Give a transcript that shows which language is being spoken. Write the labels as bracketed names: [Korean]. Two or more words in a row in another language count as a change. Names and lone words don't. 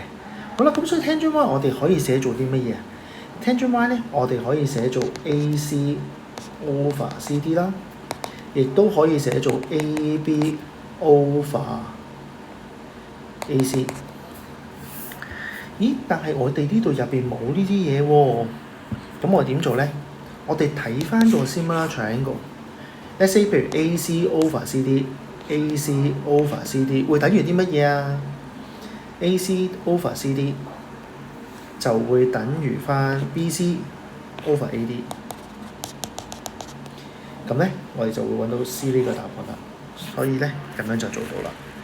[Cantonese] 好啦，咁所以 [English] tangent Y [Cantonese] 我哋可以寫做啲乜嘢？ [English] tangent Y [Cantonese] 咧，我哋可以寫做 [English] AC over CD [Cantonese] 啦，亦都可以寫做 [English] AB over AC。咦？ [Cantonese] 但係我哋呢度入邊冇呢啲嘢喎，咁我點做咧？我哋睇翻個 [English] similar triangle。 Let's say [Cantonese] 譬如 [English] AC over CD， AC over CD [Cantonese] 會等於啲乜嘢啊 ？ [English] AC over CD [Cantonese] 就會等於翻 [English] BC over AD。 [Cantonese] 咁咧，我哋就會揾到 C 呢個答案啦。所以咧，咁樣就做到啦。